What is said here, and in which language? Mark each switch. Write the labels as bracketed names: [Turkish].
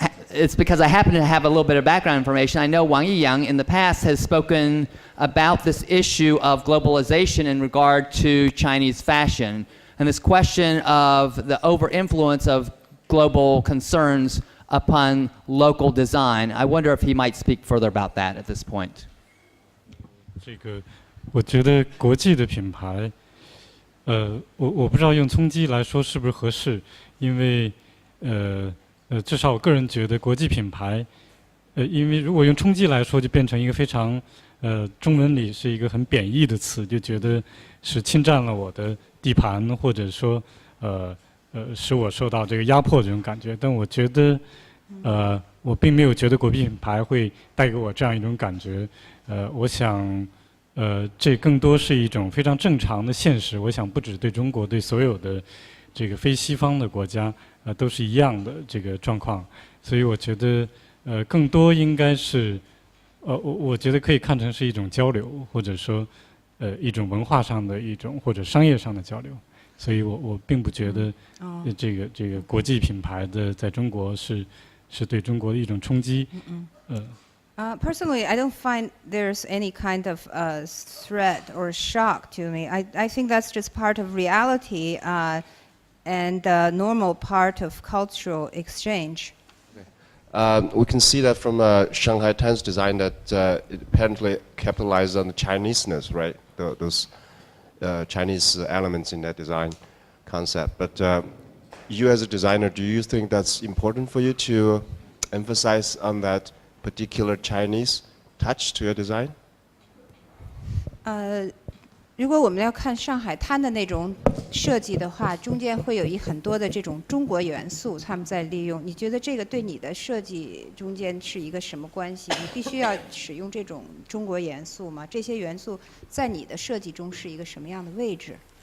[English] It's because I happen to have a little bit of background information. I know Wang Yiyang in the past has spoken about this issue of globalization in regard to Chinese fashion, and this question of the over-influence of global concerns upon local design. I wonder if he might speak further about that at this point. [Chinese] 这个，我觉得国际的品牌，我不知道用冲击来说是不是合适，因为至少我个人觉得国际品牌，因为如果用冲击来说，就变成一个非常中文里是一个很贬义的词，就觉得是侵占了我的地盘，或者说使我受到这个压迫这种感觉。但我觉得我并没有觉得国际品牌会带给我这样一种感觉。我想这更多是一种非常正常的现实。我想不只对中国，对所有的这个非西方的国家都是一样的这个状况。所以我觉得更多应该是我觉得可以看成是一种交流，或者说一种文化上的一种或者商业上的交流。所以我并不觉得这个国际品牌的在中国是对中国的一种冲击。 [English] Personally, I don't find there's any kind of threat or shock to me. I think that's just part of reality and a normal part of cultural exchange. We can see that from Shanghai Tan's design that it apparently capitalized on the Chineseness, right? Those Chinese elements in that design concept. But you as a designer, do you think that's important for you to emphasize on that particular Chinese touch to your design? [Chinese] 如果我们要看上海滩的那种设计的话，中间会有很多的这种中国元素，他们在利用。你觉得这个对你的设计中间是一个什么关系？你必须要使用这种中国元素吗？这些元素在你的设计中是一个什么样的位置？